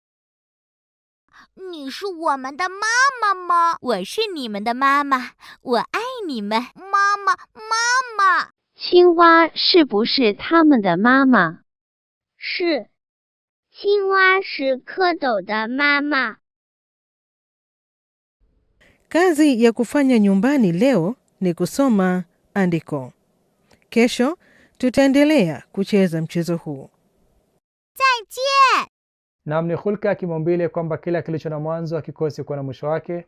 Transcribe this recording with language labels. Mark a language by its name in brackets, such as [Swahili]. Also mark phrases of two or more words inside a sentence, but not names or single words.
[Chinese] 你是我们的妈妈吗？我是你们的妈妈，我爱你们。妈妈，妈妈。青蛙是不是他们的妈妈？是。青蛙是蝌蚪的妈妈。 [Swahili] Kazi ya kufanya nyumbani leo ni kusoma andiko. Kesho tutaendelea kucheza mchezo huu. [Chinese] 再见. [Swahili] Naam, ni hulka ya kimaumbile kwamba kila kilicho na mwanzo hakikosi kuwa na mwisho wake.